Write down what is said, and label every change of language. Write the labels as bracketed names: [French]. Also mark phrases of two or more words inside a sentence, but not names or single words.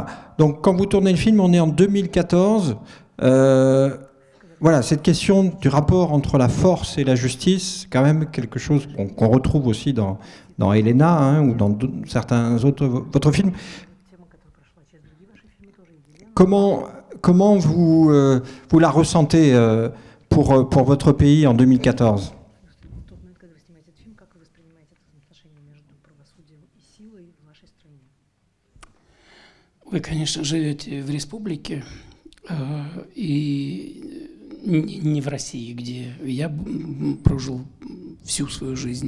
[French] Donc, quand vous tournez le film, on est en 2014. Voilà, cette question du rapport entre la force et la justice, c'est quand même quelque chose qu'on retrouve aussi dans Elena, hein, ou dans certains autres votre films. Comment vous la ressentez pour votre pays en 2014 ? [Russian] Вы, конечно, живете в республике, и не в России, где я прожил всю свою жизнь.